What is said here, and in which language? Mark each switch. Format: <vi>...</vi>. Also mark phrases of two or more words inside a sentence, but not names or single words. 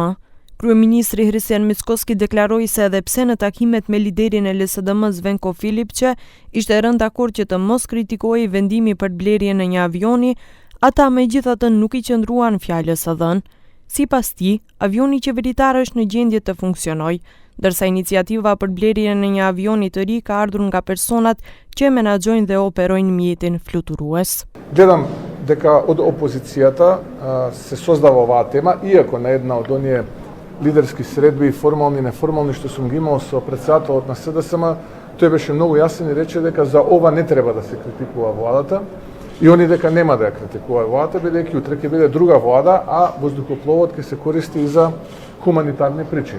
<sq>Kryeministri Hristijan Mickoski deklaroi se edhe pse në takimet me liderin e LSDM-s Venko Filipçe ishte rënë dakord që të mos kritikohej vendimi për blerjen e një avioni, ata megjithatë nuk i qëndruan fjalës së dhënë. Sipas tij, avioni qeveritar është në gjendje të funksionojë, ndërsa iniciativa për blerjen e një avioni të ri ka ardhur nga personat që menaxhojnë dhe operojnë mjetin fluturues.</sq> <mk>Гледам дека од опозицијата се создава оваа тема, иако на една од оние лидерски средби, формални и неформални, што сум ги имал со претседателот на СДСМ, тој беше многу јасен и рече дека за ова не треба да се критикува владата, и они дека нема да ја критикува владата, бидејќи утре ќе биде друга влада, а воздухопловот ќе се користи и за хуманитарни причини.</mk>